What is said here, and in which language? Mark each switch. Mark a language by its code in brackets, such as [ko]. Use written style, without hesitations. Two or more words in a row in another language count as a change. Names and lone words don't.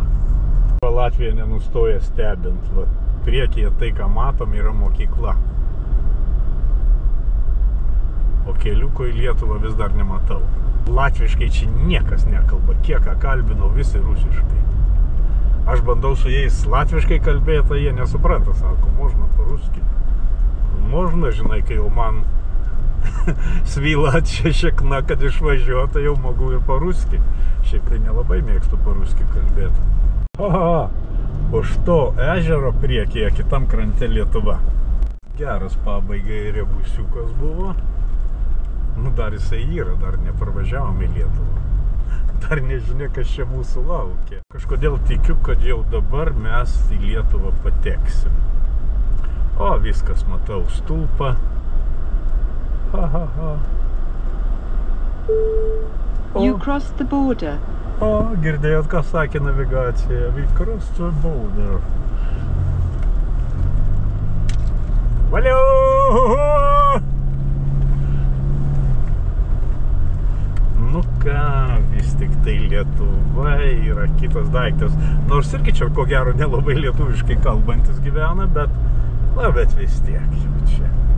[lt] Latvija nenustoja stebint. Va, priekyje tai, ką matom, yra mokykla. O keliuko į Lietuvą vis dar nematau. Latviškai čia niekas nekalba. Kiek ką kalbinau, visi rusiškai. Aš bandau su jais latviškai kalbėti, tai jie nesupranta. Sako, [ru] можно по-русски. [lt] Možna, žinai, kai jau man svyla atšešekna, kad išvažiuota, jau mogu ir по-русски. Šiaip tai nelabai mėgstu по-русски kalbėti. Oho, už to ežero priekyje kitam krante Lietuva. Geras pabaigai rebusiukas buvo. Nu, dar jisai yra, dar nepravažiavom į Lietuvą. Dar nežinia, kas čia mūsų laukia. Kažkodėl tikiu, kad jau dabar mes į Lietuvą pateksim. O, viskas, matau, stulpą. Ha, ha, ha. [en] You crossed the border. [lt] O, girdėjot, ką sakė navigacija. [en] We crossed the border. [lt] Valio! Nu ką, vis tik tai Lietuva yra kitas daiktas. Nors irgi čia ko gero nelabai lietuviškai kalbantis gyvena, bet vis tiek jau čia.